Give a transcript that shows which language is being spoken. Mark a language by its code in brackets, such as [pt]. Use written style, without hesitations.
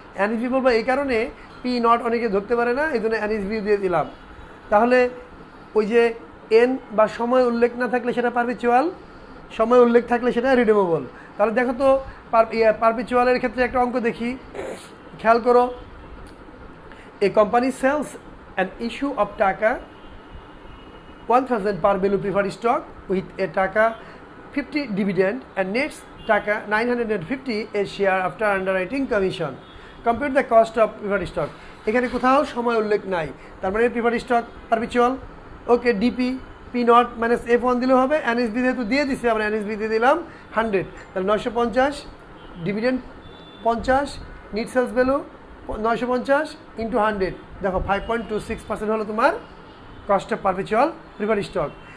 [bn] NSB বলবো এই কারণে, পি নট অনেকে ধরতে পারে না, এই জন্য এনএসবিউ দিয়ে দিলাম। তাহলে ওই যে এন বা সময় উল্লেখ না থাকলে সেটা পারপিচুয়াল, সময় উল্লেখ থাকলে সেটা রিডিউমেবল। তাহলে দেখো তো পারপিচুয়ালের ক্ষেত্রে একটা অঙ্ক দেখি, খেয়াল করো। [en] A company sells an issue of taka 1000 per value preferred stock with a taka 50 dividend and next taka 950 a share after underwriting commission. Compute the cost of preferred stock. [bn] এখানে কোথাও সময় উল্লেখ নাই, তার মানে preferred stock perpetual. Okay, DP P not minus F1 দিলেও হবে, এনএসবি যেহেতু দিয়ে দিচ্ছে আমরা এনএসবি দিয়ে দিলাম 100, তাহলে 950, dividend 50, NEET sales value 950 into 100, দেখো 5.26% হলো তোমার cost of perpetual preferred stock.